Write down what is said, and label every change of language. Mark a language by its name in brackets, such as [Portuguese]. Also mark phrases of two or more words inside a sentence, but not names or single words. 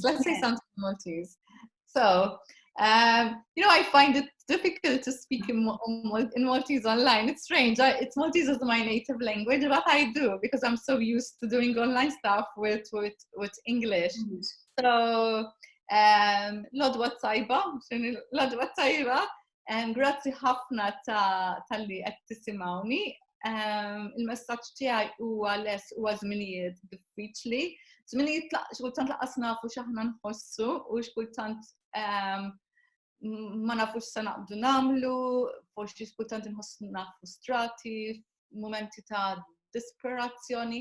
[English] Let's say something Maltese. So, you know, I find it difficult to speak in Maltese online. It's strange. Maltese is my native language, but I do because I'm so used to doing online stuff with English. So, [Maltese] Lodwa Tajba, Lodwa Tajba, grazzi ħafna tal-li qed tisimgħuni. Il-messaġġ tiegħi huwa huwa żminijiet diffiċli. Żminijiet x'kultant laqas nafu x'aħna nħossu u x'kultant ma nafux se naqbdu nagħmlu, forsi x'kultant inħossuna frustrati, momenti ta' disperazzjoni.